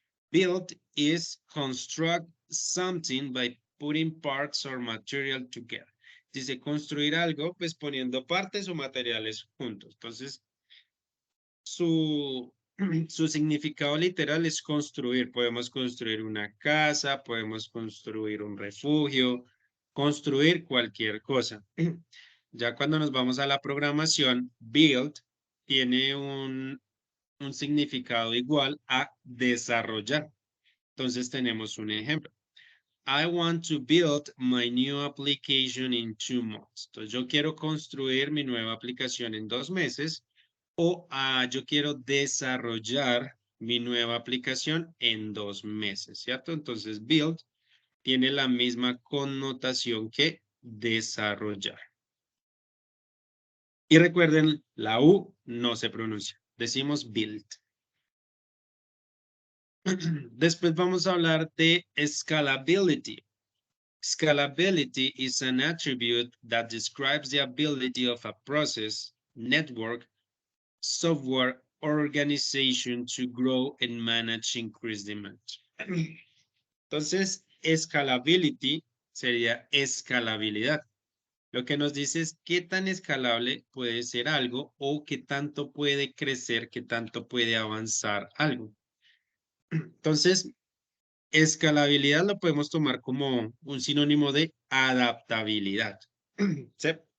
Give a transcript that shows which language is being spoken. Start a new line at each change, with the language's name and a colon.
English: Build is construct something by putting parts or material together.
Spanish: Dice construir algo, pues poniendo partes o materiales juntos. Entonces, su significado literal es construir. Podemos construir una casa, podemos construir un refugio, construir cualquier cosa. Ya cuando nos vamos a la programación, build tiene un significado igual a desarrollar. Entonces tenemos un ejemplo.
English: I want to build my new application in 2 months.
Spanish: Entonces yo quiero construir mi nueva aplicación en 2 meses o yo quiero desarrollar mi nueva aplicación en 2 meses, ¿cierto? Entonces build tiene la misma connotación que desarrollar. Y recuerden, la U no se pronuncia. Decimos build. Después vamos a hablar de scalability.
English: Scalability is an attribute that describes the ability of a process, network, software, or organization to grow and manage increased demand.
Spanish: Entonces, scalability sería escalabilidad. Lo que nos dice es qué tan escalable puede ser algo o qué tanto puede crecer, qué tanto puede avanzar algo. Entonces, escalabilidad lo podemos tomar como un sinónimo de adaptabilidad. ¿Sí?